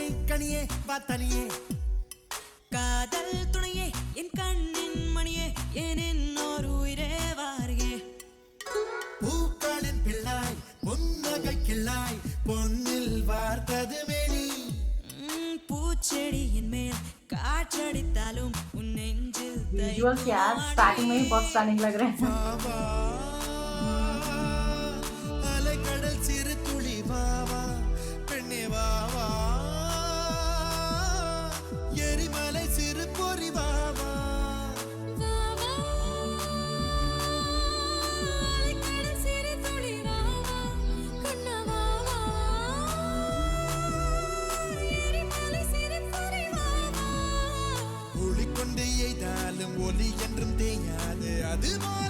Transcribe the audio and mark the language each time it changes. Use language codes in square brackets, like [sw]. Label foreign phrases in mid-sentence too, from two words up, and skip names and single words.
[ta] கனியே வாத்தனியே காதல் துணையே என் கண்ணின் மணியே என் இன்னொரு உயிரே வாரியே பூக்களின் பிள்ளாய் பொன்னகை கிள்ளாய் பொன்னில் வார்த்தது மேனி பூச்செடியின் மேல் காற்றடித்தாலும் உன் நெஞ்சில் [hi] विजुअल्स यार स्टार्टिंग में ही बहुत स्टनिंग लग रहे हैं। [ta] கடல் சிறு துளி வாவா பெண்ணே வாவா எரிமலை சிறு பொறி வாவா ஒளிக்கொண்டு எய்தாலும் ஒலி என்றும் தேயாது அதுபோல்